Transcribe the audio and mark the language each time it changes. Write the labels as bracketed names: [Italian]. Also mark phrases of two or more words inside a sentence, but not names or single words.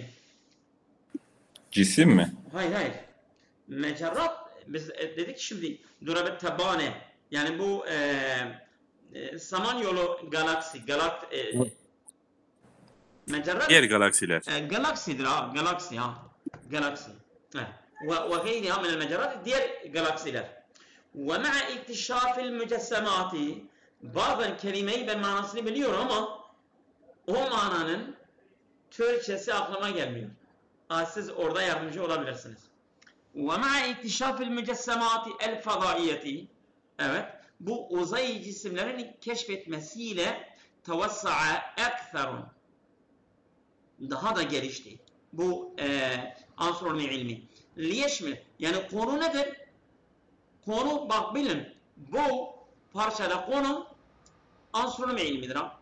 [Turkish] Cisim mi? Hayır. Mecerrat, biz dedik şimdi [Arabic] درب التبانة. [Turkish] Yani bu Samanyolu galaksi, mecerrat diğer galaksiler. galaksidir ha, galaksi ha. Galaksi. [Arabic] وغيرها من المجرات [Turkish] diğer galaksiler. [Arabic] ومع اكتشاف المجسمات [Turkish] bazen kelimeyi ben manasını biliyorum ama o mananın Türkçesi aklıma gelmiyor. Siz orada yardımcı olabilirsiniz. [Arabic] ومع اكتشاف المجسمات الفضائية [Turkish] evet bu uzay cisimlerini keşfetmesiyle [Arabic] توسع أكثر [Turkish] daha da gelişti. Bu astronomi ilmi. Liyeşmil yani konu nedir? Konu bak bilin bu parçada konu astronomi ilmidir ha.